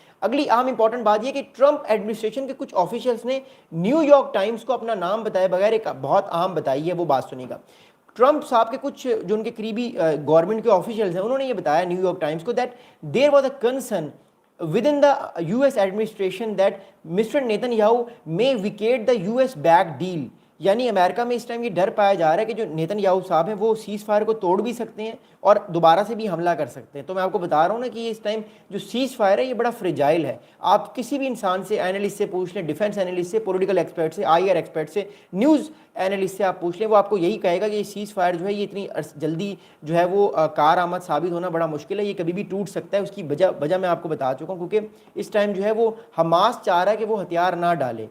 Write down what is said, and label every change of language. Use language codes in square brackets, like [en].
[ur] اگلی اہم امپورٹنٹ بات یہ کہ ٹرمپ ایڈمنسٹریشن کے کچھ آفیشلز نے نیو یارک ٹائمز کو اپنا نام بتائے بغیر ایک بہت اہم بتائی ہے، وہ بات سنیں گا. ٹرمپ صاحب کے کچھ جو ان کے قریبی گورنمنٹ کے آفیشلز ہیں انہوں نے یہ بتایا نیو یارک ٹائمز کو [en] That there was a concern within the US administration that Mr. Netanyahu may vacate the US backed deal. [ur] یعنی امریکہ میں اس ٹائم یہ ڈر پایا جا رہا ہے کہ جو نیتن یاہو صاحب ہیں وہ سیز فائر کو توڑ بھی سکتے ہیں اور دوبارہ سے بھی حملہ کر سکتے ہیں. تو میں آپ کو بتا رہا ہوں نا کہ اس ٹائم جو سیز فائر ہے یہ بڑا فریجائل ہے. آپ کسی بھی انسان سے، اینالسٹ سے پوچھ لیں، ڈیفنس اینالسٹ سے، پولیٹیکل ایکسپرٹ سے، آئی آر ایکسپرٹ سے، نیوز اینالسٹ سے آپ پوچھ لیں، وہ آپ کو یہی کہے گا کہ یہ سیز فائر جو ہے یہ اتنی جلدی جو ہے وہ کارآمد ثابت ہونا بڑا مشکل ہے، یہ کبھی بھی ٹوٹ سکتا ہے. اس کی وجہ میں آپ کو بتا چکا ہوں کیونکہ اس ٹائم جو ہے وہ حماس چاہ رہا ہے کہ وہ ہتھیار نہ ڈالے.